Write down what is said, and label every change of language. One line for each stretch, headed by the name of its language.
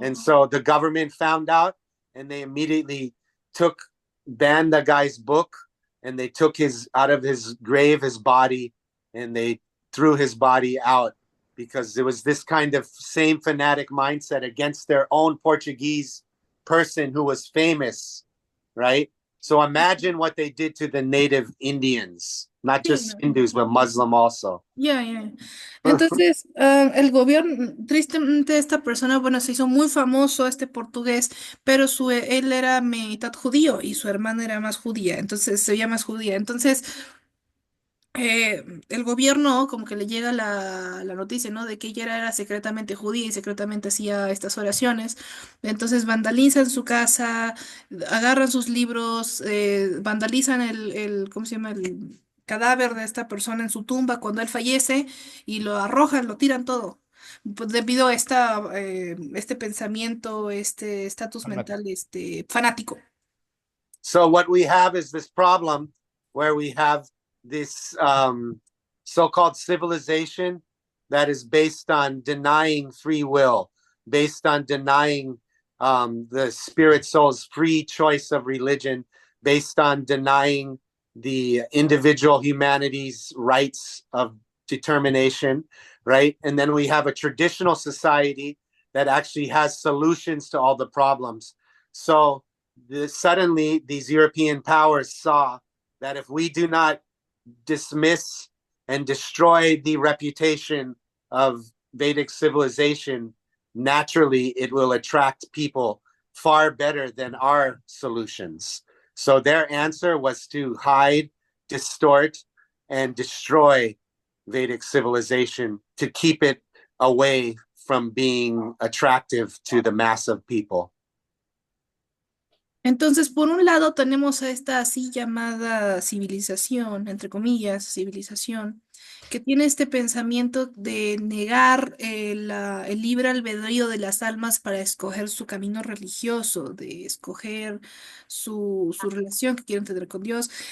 English: And so the government found out and they immediately banned the guy's book, and they took out of his grave, his body, and they threw his body out because there was this kind of same fanatic mindset against their own Portuguese person who was famous, right? So imagine what they did to the native Indians, not just Hindus, but Muslim also. Yeah.
Spanish: Entonces, el gobierno, tristemente esta persona, bueno, se hizo muy famoso, este portugués, pero él era mitad judío y su hermana era más judía, entonces se veía más judía. Entonces, el gobierno como que le llega la noticia, ¿no? De que ella era secretamente judía y secretamente hacía estas oraciones. Entonces vandalizan su casa, agarran sus libros, vandalizan ¿cómo se llama? El cadáver de esta persona en su tumba cuando él fallece y lo arrojan, lo tiran todo. Pues debido a este pensamiento, este estatus mental, fanático.
English: So what we have is this problem where we have this so-called civilization that is based on denying free will, based on denying the spirit soul's free choice of religion, based on denying the individual humanity's rights of determination, right? And then we have a traditional society that actually has solutions to all the problems. So suddenly these European powers saw that if we do not dismiss and destroy the reputation of Vedic civilization, naturally it will attract people far better than our solutions. So their answer was to hide, distort, and destroy Vedic civilization to keep it away from being attractive to the mass of people.
Spanish: Entonces, por un lado tenemos a esta así llamada civilización, entre comillas, civilización, que tiene este pensamiento de negar el libre albedrío de las almas para escoger su camino religioso, de escoger su relación que quieren tener con Dios.